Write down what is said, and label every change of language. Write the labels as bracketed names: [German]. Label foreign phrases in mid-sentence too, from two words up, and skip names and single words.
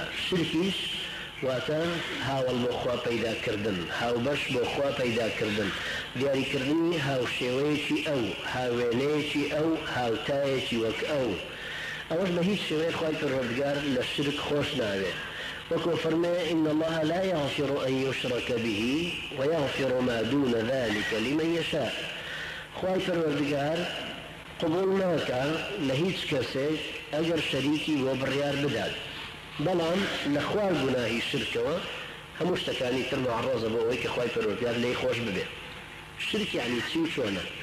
[Central Kurdish] شرکیش واتە هاوڵ بۆ خوا پەیداکردن، هاوبەش بۆ خوا پەیداکردن، دیاریکردنی هاوشێوەیەکی ئەو، هاوێنەیەکی ئەو، هاوتایەکی وەک ئەو. ئەوەش بە هیچ شێوەیە خوای پەروەردگار لە شرک خۆش ناوێ. وەکو فەرمێ [Arabic] إن الله لا يغفر أن يشرك به ويغفر ما دون ذلك لمن يشاء. [Central Kurdish] خوای پەروەردگار قبول ناکە لە هیچ کەسێک ئەگەر شەریکی بۆ بڕیار بدات، بەڵام لە خوار گوناهی شرکەوە هەموو شتەکانی تر معڕۆزە بۆ ئەوەی کە خوای پەروەردگار لێی خۆش ببێ. شرک یعنی چی و چۆنە؟